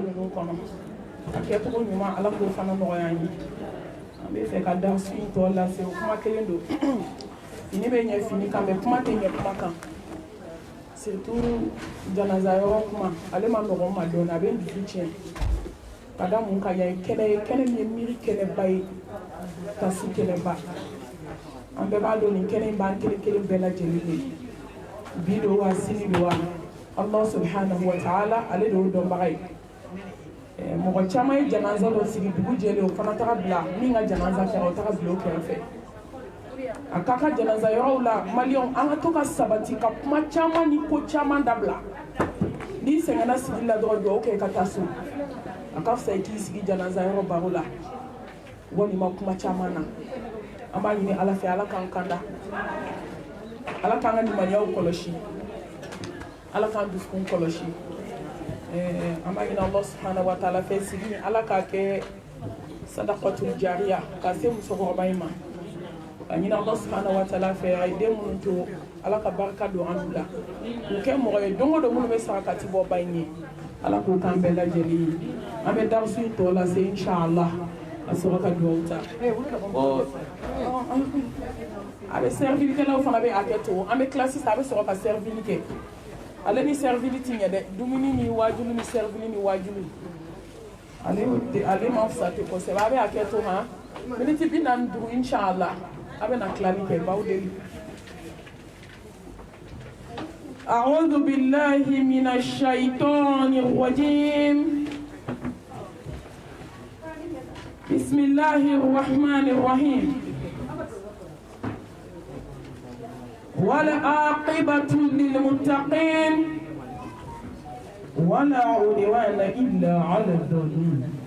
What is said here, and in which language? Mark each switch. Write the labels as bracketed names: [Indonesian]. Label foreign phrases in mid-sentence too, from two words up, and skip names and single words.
[Bambara] ninnu kɔnɔ a kɛcogo ɲuman ala k'o fana nɔgɔya an ye an bɛ fɛ ka darsu in tɔ lase o kuma kelen don fini bɛ ɲɛ fini kan mɛ kuma tɛ ɲɛ kuma kan surtout janaza yɔrɔ kuma ale ma nɔgɔn ma dɔɔnin a bɛ n dusu tiɲɛ ka da mun kan yan ye kɛnɛ ye kɛnɛ min ye miiri kɛnɛba ye kasi kɛnɛba an bɛɛ b'a dɔn nin kɛnɛ in b'an kelen kelen bɛɛ lajɛlen de bi don wa sini don wa [Arabic] الله سبحانه وتعالى [Bambara] ale de y'o dɔnbaga ye mɔgɔ caman ye janaza dɔ sigi dugu jɛlen o fana taga bila min ka janaza kɛra o taga bila o kɛrɛfɛ a ka ka janaza yɔrɔw la maliyɛnw an ka to ka sabati ka kuma caman ni ko caman dabila n'i sɛgɛnna sigi la dɔrɔn dugawu kɛ ka taa so a ka fisa i k'i sigi janaza yɔrɔ baro la walima kuma caman na an b'a ɲini ala fɛ ala k'an kanda ala k'an ka limaniyaw kɔlɔsi ala k'an dusukun kɔlɔsi an b'a ɲini [Arabic] الله سبحانه وتعالى [Bambara] fɛ sigi ala k'a kɛ [Arabic] صدقة جارية [Bambara] ka se musokɔrɔba in ma ka ɲini [Arabic] الله سبحانه وتعالى [Bambara] fɛ a ye den minnu to ala ka barika don an la k'u kɛ mɔgɔ ye don o don minnu bɛ sarakati bɔ ba in ye ala k'o k'an bɛɛ lajɛlen ye an bɛ darasu in tɔ lase inshallah a sɔrɔ ka dugawu ta a bɛ servilikɛlaw fana bɛ hakɛ to an bɛ tila sisan a bɛ sɔrɔ ka servili kɛ ale ni servili ti ɲɛ dɛ dumuni ni wajulu ni servili ni wajulu ale ma fisa ten kosɛbɛ a bɛ hakɛ to ma miniti 45 inshallah a bɛ na tilali kɛ baw deli [Arabic] أعوذ بالله من الشيطان الرجيم بسم الله الرحمن الرحيم والعاقبة للمتقين ولا عدوان إلا على الظالمين